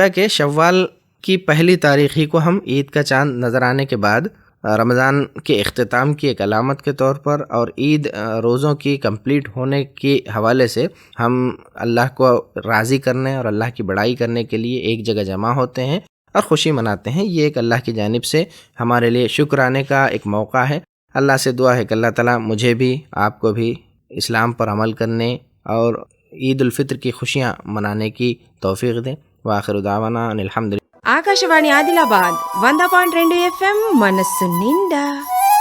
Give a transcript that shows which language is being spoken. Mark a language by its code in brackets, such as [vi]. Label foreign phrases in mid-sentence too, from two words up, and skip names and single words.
[ur] گویا کہ شوال کی پہلی تاریخ ہی کو ہم عید کا چاند نظر آنے کے بعد رمضان کے اختتام کی ایک علامت کے طور پر اور عید روزوں کی کمپلیٹ ہونے کے حوالے سے ہم اللہ کو راضی کرنے اور اللہ کی بڑائی کرنے کے لیے ایک جگہ جمع ہوتے ہیں اور خوشی مناتے ہیں۔ یہ ایک اللہ کی جانب سے ہمارے لیے شکرانے کا ایک موقع ہے۔ اللہ سے دعا ہے کہ اللہ تعالیٰ مجھے بھی آپ کو بھی اسلام پر عمل کرنے اور عید الفطر کی خوشیاں منانے کی توفیق دیں۔ [ar] وآخر دعوانا ان الحمد للہ۔ [te] ఆకాశవాణి ఆదిలాబాద్ 100.2 FM మనస్సు నిండా